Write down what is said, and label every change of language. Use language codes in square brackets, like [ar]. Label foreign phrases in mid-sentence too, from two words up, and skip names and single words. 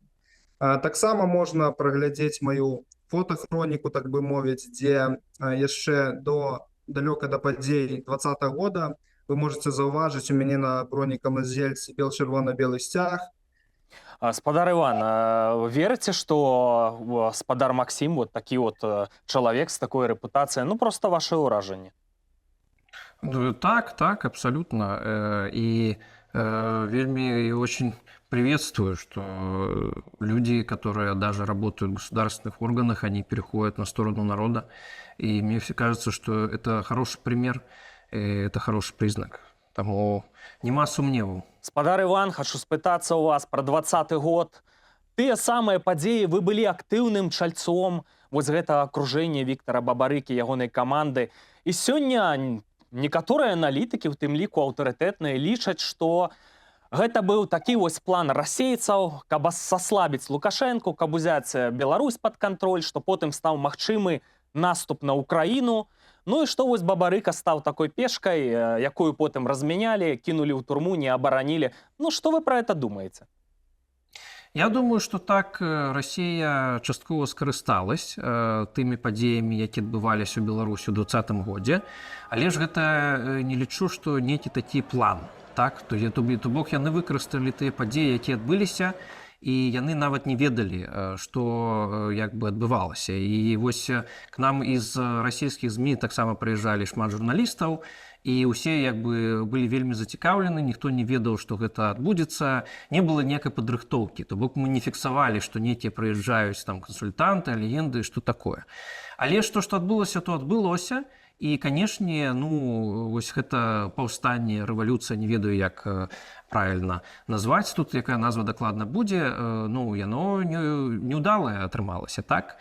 [be] Таксама можна праглядзець маю фотахроніку, так бы мовіць, дзе яшчэ далёка да падзей 20-го года [ru] вы можете [be] заўважыць у мяне на бронікам зельцы бел-чырвона-белы сцяг. Спадар Іван, верыце, што спадар Максим, вот такі вот чалавек з такой рэпутацыяй, ну просто ваше ўражанне? [ru] Так, абсолютно. И вельми и очень приветствую, что люди, которые даже работают в государственных органах, они переходят на сторону народа. И мне все кажется, что это хороший пример, это хороший признак. [be] Тому нема сумневу. Спадар Іван, хочу спытацца у вас про 20-й год. Тыя самыя падзеі, вы былі актыўным чальцом вось гэтага акружэння Віктара Бабарыкі, ягонай каманды. І сёння некаторыя аналітыкі, у тым ліку аўтарытэтныя, лічаць, што гэта быў такі вось план расейцаў, каб саслабіць Лукашэнку, каб узяць Беларусь пад кантроль, што потым стаў магчымы наступ на Украіну. Ну і што вось Бабарыка стаў такой пешкай, якую потым размянялі, кінулі ў турму, не абаранілі. Ну што вы пра гэта думаеце? [ru] Я думаю, что так Россия [be] часткова скарысталась тымі падзеямі, які адбываліся ў Беларусі ў 20-м годзе, але ж гэта не лічу, што нейкі такі план. Так? То бок яны выкарысталі тыя падзеі, якія адбыліся, і яны нават не ведалі, што як бы адбывалася. І вось [ru] к нам из [be] расійскіх ЗМІ таксама прыязджалі шмат журналістаў, і ўсе як бы былі вельмі зацікаўлены, ніхто не ведаў, што гэта адбудзецца, не было ніякай падрыхтоўкі, то бок мы не фіксавалі, што нейкія прыязджаюць там кансультанты, легенды, што такое. Але што адбылося, то адбылося. І, канешне, ну, вось гэта паўстанне, рэвалюцыя, не ведаю, як правільна назваць тут, якая назва дакладна будзе, ну, яно неўдалае атрымалася, так?